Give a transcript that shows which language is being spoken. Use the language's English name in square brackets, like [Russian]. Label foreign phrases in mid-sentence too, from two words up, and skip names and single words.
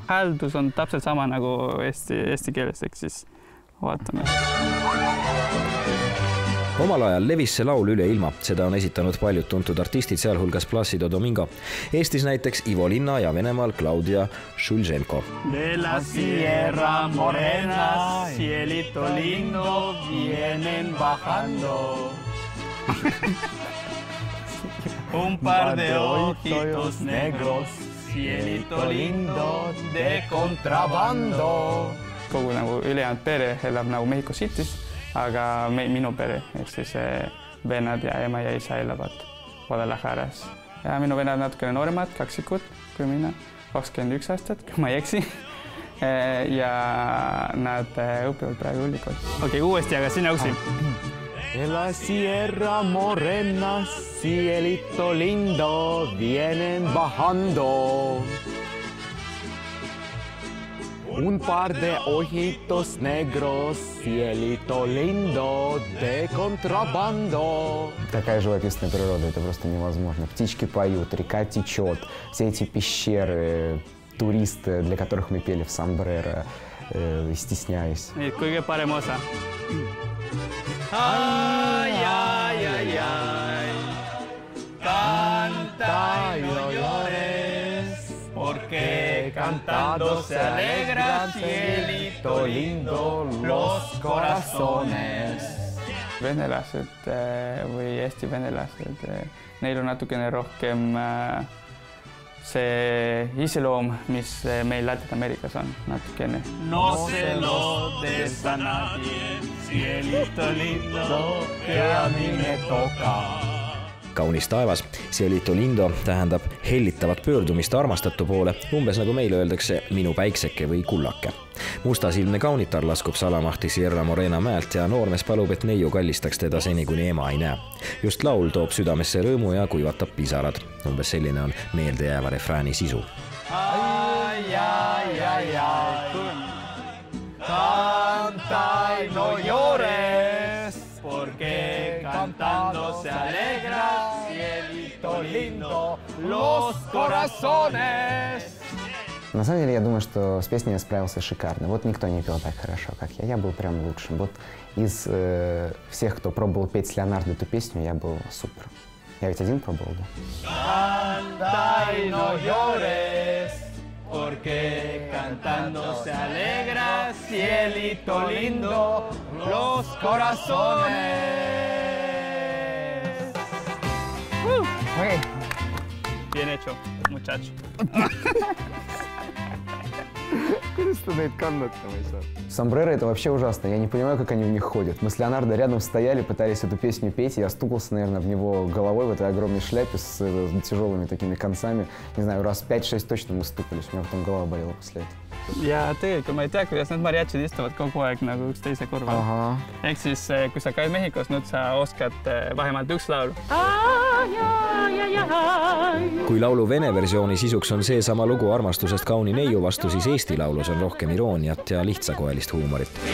[Estonian] Hääldus on täpselt sama nagu eesti keeles, eks siis vaatame. Omal ajal levis see laul üle ilma. Seda on esitanud paljud tuntud artistid, sealhulgas Placido Domingo. Eestis näiteks Ivo Linna ja Venemaal Claudia Šulženko. [Spanish] De la Sierra Morena, Cielito Lindo, vienen bajando. Un par de ojitos negros, Cielito Lindo, de contrabando. [Estonian] Kogu nagu ülejäänud pere elab nagu Mehhiko City's. Aga minu pere, ehk siis vennad ja ema ja isa elavad Guadalajaras. Ja minu vennad natukene nooremad, kaksikud kui mina, 21 aastat, kui ma ei eksi. Ja nad õpivad praegu ülikool. Okei, uuesti, aga sina uksi. [Spanish] En la Sierra Morena, cielito lindo, vienen bajando. Un par de ojitos negros, cielito lindo, de contrabando. [Russian] Такая живописная природа, это просто невозможно. Птички поют, река течет, все эти пещеры, туристы, для которых мы пели в Сомбреро, стесняюсь. [Estonian] Kõige parem osa. [Spanish] Ay, ay, ay, ay, canta y no llores, porque cantando se alegra, cielito lindo, los corazones. [Estonian] Venelased või Eesti venelased, neil on natukene rohkem see iseloom, mis meil Ladina-Ameerikas on natukene. [Spanish] No se lo des a nadie, cielito lindo, que a mí me toca. [Estonian] Kaunis taevas, [Spanish] cielito lindo [Estonian] tähendab hellitavat pöördumist armastatu poole, umbes nagu meile öeldakse minu päikseke või kullake. Mustasilmne kaunitar laskub Salamahti Sierra Morena mäelt ja noormees palub, et neiu kallistaks teda seni, kuni ema ei näe. Just laul toob südamesse rõõmu ja kuivatab pisarad. Umbes selline on meeldejääva refrääni sisu. [Spanish] Ay, ay, ay, ay, canta y no llores, porque cantando se alegra, cielito lindo, los corazones. [Russian] На самом деле, я думаю, что с песней я справился шикарно. Вот никто не пел так хорошо, как я. Я был прям лучшим. Вот из всех, кто пробовал петь с Леонардо эту песню, я был супер. Я ведь один пробовал, да? [Spanish] Canta y no llores, porque cantando se alegra, cielito lindo, los corazones. Okay. Bien hecho, muchacho. [Russian] Сомбреро — это вообще ужасно. Я не понимаю, как они в них ходят. Мы с Леонардо рядом стояли, пытались эту песню петь, и я стукался, наверное, в него головой в этой огромной шляпе с тяжелыми такими концами. Не знаю, раз 5-6 точно мы стукались. У меня потом голова болела после этого. [Estonian] Ja tegelikult ma ei tea, kuidas need mariachid istuvad kogu aeg nagu üksteise kõrval. Ehk siis, kui sa käid Mehhikos, nüüd sa oskad vahemalt üks laulu. Kui laulu vene versiooni sisuks on seesama lugu armastusest kauni neiu vastu, siis Eesti laulus on rohkem irooniat ja lihtsakoelist huumorit.